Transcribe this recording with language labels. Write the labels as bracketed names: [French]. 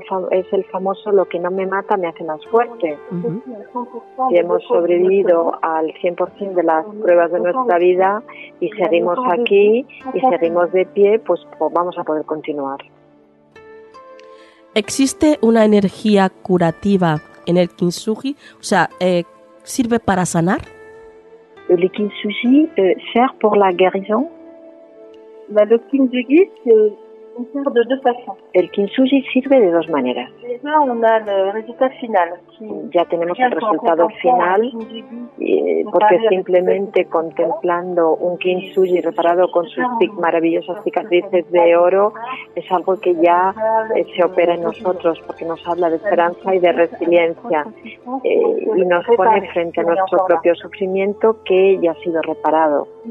[Spanish] Es el famoso lo que no me mata me hace más fuerte. Si hemos sobrevivido al 100% de las pruebas de nuestra vida y seguimos aquí y seguimos de pie, pues vamos a poder continuar. ¿Existe una energía curativa en el kintsugi? O sea, ¿sirve para sanar? [French] Le kintsugi sert pour la guérison. Bah, le kintsugi sert de deux façons. [Spanish] El kintsugi sirve de dos maneras. [French] Déjà, on a le résultat final. [Spanish] Ya tenemos el resultado final, porque simplemente contemplando un kintsugi reparado con sus maravillosas cicatrices de oro, es algo que ya se opera en nosotros, porque nos habla de esperanza y de resiliencia, y nos pone frente a nuestro propio sufrimiento que ya ha sido reparado.